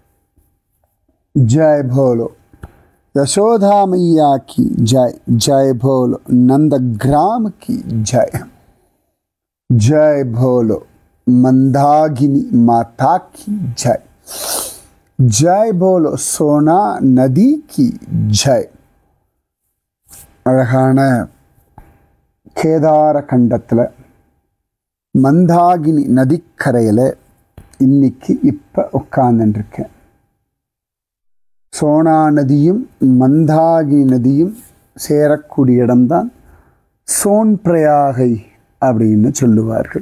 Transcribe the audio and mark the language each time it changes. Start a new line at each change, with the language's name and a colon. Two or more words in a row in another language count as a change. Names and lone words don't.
Hindi: जय बोलो यशोदा मैया की जय। जय बोलो नंदग्राम की जय। जय बोलो मंदाकिनी माता की जय। जय बोलो सोना नदी की जय।
Tamil: அழகான கேதார கண்டத்தில் மந்தாகினி நதிக்கரையில் இன்னைக்கு இப்போ உட்கார்ந்துருக்கேன். சோனா நதியும் மந்தாகினி நதியும் சேரக்கூடிய இடம்தான் சோன் பிரயாகை அப்படின்னு சொல்லுவார்கள்.